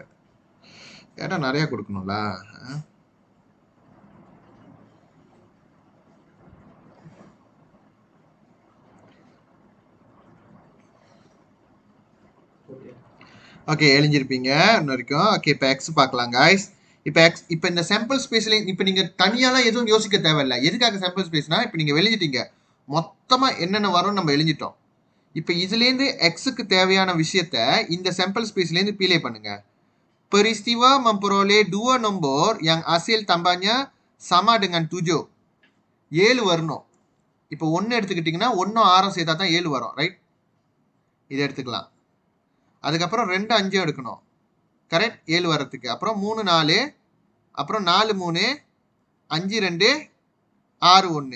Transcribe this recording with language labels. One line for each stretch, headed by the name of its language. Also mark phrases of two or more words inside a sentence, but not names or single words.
Tamil: ஏன்னா நிறைய கொடுக்கணும்ல. ஓகே, எழுஞ்சிருப்பீங்க இன்ன வரைக்கும். ஓகே, இப்போ எக்ஸ் பார்க்கலாம் காய்ஸ். இப்போ இந்த
English: sample spaceல
Tamil: இப்போ நீங்கள் தனியாலாம் எதுவும் யோசிக்க தேவையில்லை. எதுக்காக
English: sample spaceனா,
Tamil: இப்போ நீங்கள் எழுதிட்டீங்க மொத்தமாக என்னென்ன வரும்னு நம்ம எழுதிட்டோம். இப்போ இதுலேருந்து எக்ஸுக்கு தேவையான விஷயத்த இந்த
English: sample spaceலேருந்து
Tamil: பீலே பண்ணுங்க.
Malay: Peristiwa memperoleh 2 nombor yang hasil tambahnya sama dengan 7.
Tamil: 7 வரணும். இப்போ 1 எடுத்துக்கிட்டிங்கன்னா 1 6 சேர்த்தா தான் 7 வரும். ரைட்? இதை எடுத்துக்கலாம். அதுக்கப்புறம் 2 5 எடுக்கணும். கரெக்ட்? 7 வரத்துக்கு. அப்புறம் 3 4, அப்புறம் 4 3, 5 2, 6 1.